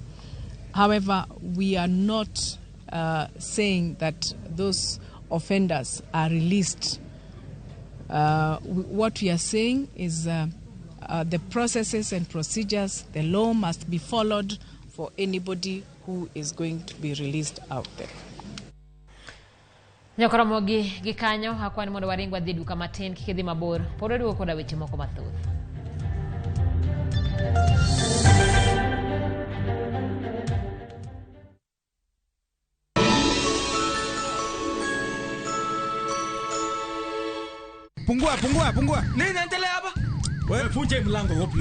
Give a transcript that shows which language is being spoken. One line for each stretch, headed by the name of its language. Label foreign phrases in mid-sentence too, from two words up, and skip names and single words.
English: However, we are not saying that those offenders are released. What we are saying is the processes and procedures, the law must be followed for anybody who is going to be released out there.
Luo (Kenya and Tanzania): Nyakoromogi gikanyo hakwani mondo waringwa dhi duka matin kikidhi mabor poro duoko koda weche moko mathoth.
Swahili: Pungua. Nini inaendelea hapa? Wewe funje mlango wapi?